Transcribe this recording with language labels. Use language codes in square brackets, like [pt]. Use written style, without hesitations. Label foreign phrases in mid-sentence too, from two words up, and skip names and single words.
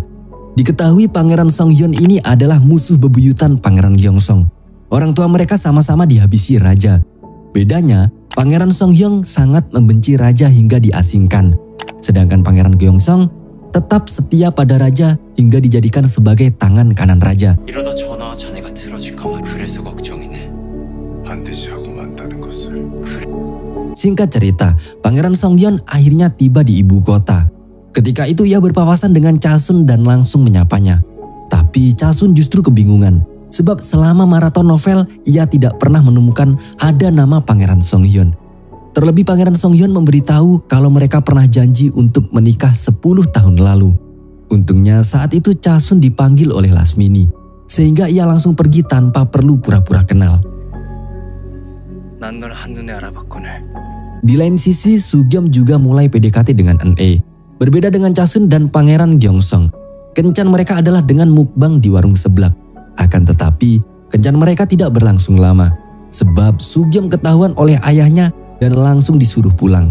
[id] Diketahui Pangeran Songhyeon ini adalah musuh bebuyutan Pangeran Gyeongsong. Orang tua mereka sama-sama dihabisi raja. Bedanya, Pangeran Songhyeon sangat membenci raja hingga diasingkan. Sedangkan Pangeran Gyeongsong tetap setia pada raja hingga dijadikan sebagai tangan kanan raja. [ko] 이러다 전화 자네가 들어줄까 봐 그래서 걱정이네. 반드시 하고 만다는 것을. [id] Singkat cerita, Pangeran Songhyeon akhirnya tiba di ibu kota. Ketika itu ia berpapasan dengan Chasun dan langsung menyapanya. Tapi Chasun justru kebingungan. Sebab selama maraton novel, ia tidak pernah menemukan ada nama Pangeran Songhyeon. Terlebih Pangeran Songhyeon memberitahu kalau mereka pernah janji untuk menikah 10 tahun lalu. Untungnya saat itu Chasun dipanggil oleh Lasmini. Sehingga ia langsung pergi tanpa perlu pura-pura kenal. [ko] 난 널 한눈에 알아봤거늘. [id] Di lain sisi, Sugyeom juga mulai PDKT dengan NE. Berbeda dengan Chasun dan Pangeran Gyeongsong. Kencan mereka adalah dengan mukbang di warung seblak. Akan tetapi, kencan mereka tidak berlangsung lama. Sebab Sugyeom ketahuan oleh ayahnya dan langsung disuruh pulang.